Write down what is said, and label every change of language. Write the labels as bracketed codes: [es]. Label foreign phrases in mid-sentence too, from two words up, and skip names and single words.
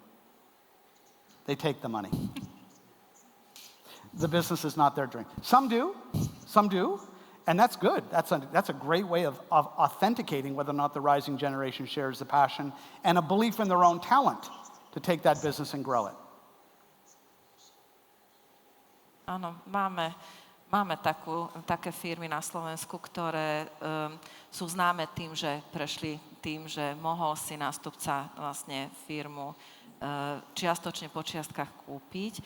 [en] They take the money. The business is not their dream. Some do, and that's good. That's a great way of authenticating whether or not the rising generation shares the passion and a belief in their own talent to take that business and grow it. [sk] Áno, máme také firmy na Slovensku, ktoré sú známe tým, že prešli tým, že mohol si nástupca vlastne firmu čiastočne po čiastkách kúpiť.